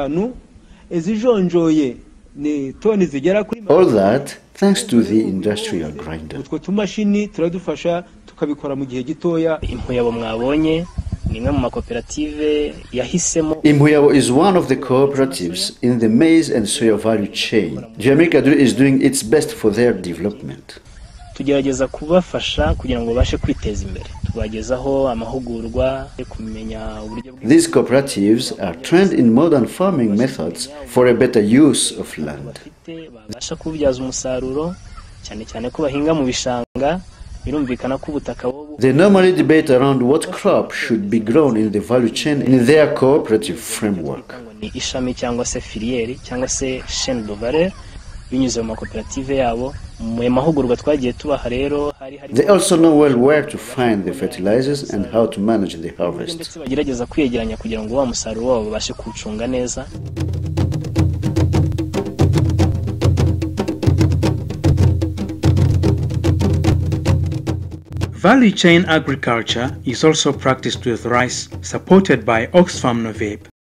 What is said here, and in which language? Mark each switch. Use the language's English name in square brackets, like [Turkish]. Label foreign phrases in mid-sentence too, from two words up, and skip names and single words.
[English] All that thanks to the industrial grinder. Imuyabo is one of the cooperatives in the maize and soya value chain. DUHAMIC ADRI is doing its best for their development. [Kinyarwanda] Tugerageza kubafasha kugira ngo bashe kwiteza imbere. Tubagezaho amahugurwa yo kumenya uburyo [English] These cooperatives are trained in modern farming methods for a better use of land. [Kinyarwanda] Basha kubyaza umusaruro cyane cyane ko bahinga mu bishanga. [English] They normally debate around what crop should be grown in the value chain in their cooperative framework. [Kinyarwanda] Ishami cyangwa se filiere cyangwa se [French] chaîne de valeur [Kinyarwanda] binyuze mu koperative yabo. [English] They also know well where to find the fertilizers and how to manage the harvest. Value chain agriculture is also practiced with rice, supported by OXFAM NOVIB.